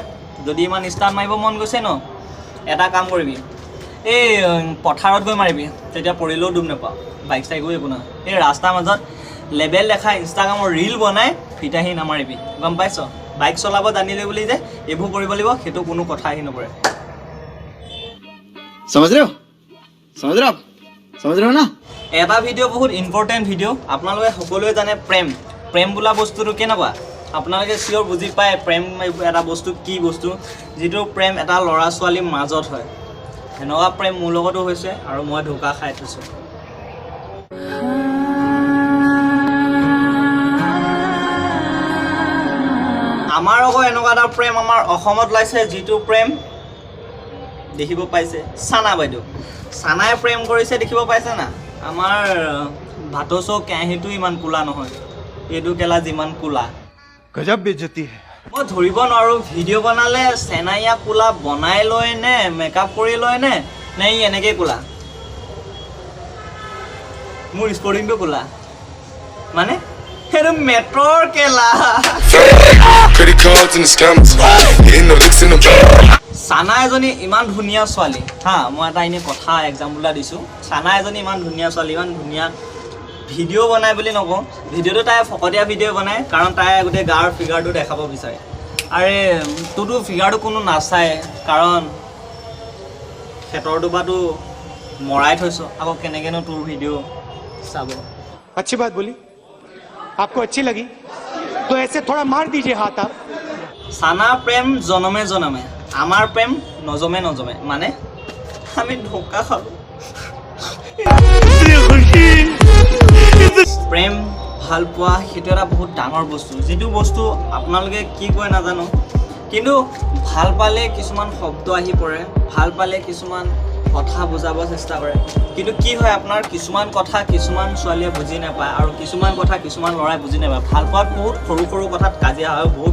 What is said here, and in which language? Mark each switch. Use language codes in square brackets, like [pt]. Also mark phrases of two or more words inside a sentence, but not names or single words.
[as] যদি ইমান ষ্টাৰ্ট মাৰিব মন গৈছে ন, এটা কাম কৰিবি, এই পথাৰত গৈ মাৰিবি, তেতিয়া পৰিলেও ডুব নাপাওঁ, বাইক চাইকো একো নহয়। এই ৰাস্তাৰ মাজত লেবেল দেখাই ইনষ্টাগ্ৰামৰ ৰিল বনাই ফিতাহী নামাৰিবি, গম পাইছ? বাইক চলাব জানিলে বুলি যে এইবোৰ কৰিব লাগিব সেইটো কোনো কথা আহি নপৰে। [hi] समझ रहे हो ना? [as] এটা ভিডিঅ' বহুত ইম্পৰ্টেণ্ট ভিডিঅ', আপোনালোকে সকলোৱে জানে প্ৰেম বোলা বস্তুটো কেনেকুৱা, আপোনালোকে চিয়ৰ বুজি পায় প্ৰেম এটা বস্তু কি বস্তু, যিটো প্ৰেম এটা ল'ৰা ছোৱালীৰ মাজত হয়। সেনেকুৱা প্ৰেম মোৰ লগতো হৈছে আৰু মই ঢোকা খাই থৈছোঁ। আমাৰ আকৌ এনেকুৱা এটা প্ৰেম আমাৰ অসমত ওলাইছে, যিটো প্ৰেম দেখিব পাইছে চানা বাইদেউ, চানাই প্ৰেম কৰিছে, দেখিব পাইছে না? আমাৰ ভাতৰ চৌ কেৰাহীটো ইমান কোলা নহয়, এইটো কেলা যিমান কোলা। [hi] गजब बेइज्जती है। [as] মই ধৰিব নোৱাৰোঁ ভিডিঅ' বনালে চেনাইয়া কোলা বনাই লয় নে মেকআপ কৰি লয় নে ই এনেকৈ কোলা। মোৰ স্পৰ্টিংটো কোলা। মানে সেইটো মেট্ৰৰ কেলা [en] Credit cards and the scammers. Hitting the licks in the [as] চানা এজনী ইমান ধুনীয়া ছোৱালী হা মই এটা এনে কথা এক্সাম্পল এটা দিছোঁ চানা এজনী ইমান ধুনীয়া ছোৱালী ইমান ধুনীয়া ভিডিঅ' বনাই বুলি নকওঁ ভিডিঅ'টো তাই ফকতীয়া ভিডিঅ' বনায় কাৰণ তাই গোটেই গাৰ ফিগাৰটো দেখাব বিচাৰে আৰে তোৰতো ফিগাৰটো কোনো নাচায় কাৰণ ক্ষেত্ৰটো বাটো মৰাই থৈছ আকৌ কেনেকেনো তোৰ ভিডিঅ' চাব [hi] अच्छी बात बोली आपको अच्छी लगी तो ऐसे थोड़ा मार दीजिए हाथ आप [as] চানা প্ৰেম জনমে জনমে আমাৰ প্ৰেম নজমে নজমে মানে আমি ধোকা খালোঁ প্ৰেম ভাল পোৱা সেইটো এটা বহুত ডাঙৰ বস্তু যিটো বস্তু আপোনালোকে কি কয় নাজানো কিন্তু ভাল পালে কিছুমান শব্দ আহি পৰে ভাল পালে কিছুমান কথা বুজাব চেষ্টা কৰে কিন্তু কি হয় আপোনাৰ কিছুমান কথা কিছুমান ছোৱালীয়ে বুজি নাপায় আৰু কিছুমান কথা কিছুমান ল'ৰাই বুজি নাপায় ভাল পোৱাত বহুত সৰু সৰু কথাত কাজিয়া হয় বহুত